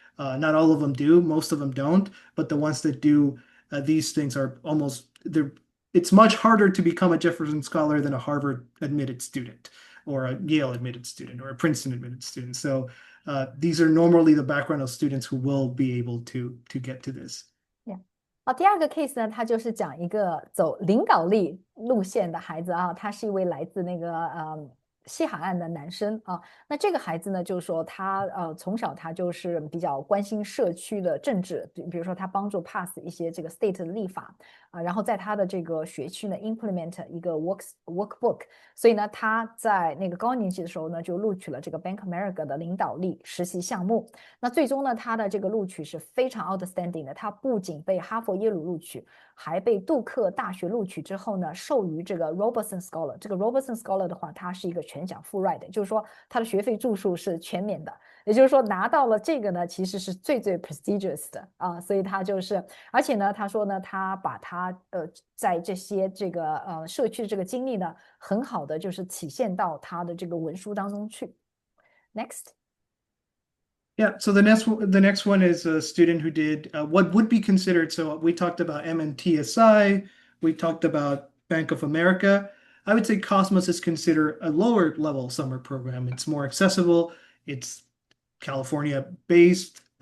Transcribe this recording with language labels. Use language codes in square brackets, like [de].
[en] Not all of them do, most of them don't, but the ones that do, these things are it's much harder to become a Jefferson Scholar than a Harvard admitted student or a Yale admitted student or a Princeton admitted student. So these are normally the background of students who will be able to get to this. [zh] 第二个 case 呢，他就是讲一个走领导力路线的孩子啊，他是一位来自那个西海岸的男生啊。那这个孩子呢，就是说他从小他就是比较关心社区的政治，比如说他帮助 pass 一些这个 state 的立法啊，然后在他的这个学区呢 implement 一个 workbook， 所以呢他在那个高年级的时候呢就录取了这个 Bank of America 的领导力实习项目。那最终呢他的这个录取是非常 outstanding 的，他不仅被哈佛耶鲁录取，还被杜克大学录取之后呢授予这个 Robertson Scholar。这个 Robertson Scholar 的话，它是一个全奖 full ride， 就是说他的学费住宿是全免的，也就是说拿到了这个呢其实是最 prestigious 的啊，所以他就是而且呢他说呢他把他在这些这个社区的这个经历呢很好的就是体现到他的这个文书当中去。 [en] Next. Yeah, so the next one is a student who did what would be considered, so we talked about MNTSI, we talked about Bank of America. I would say Cosmos is considered a lower level summer program. It's more accessible. It's California based.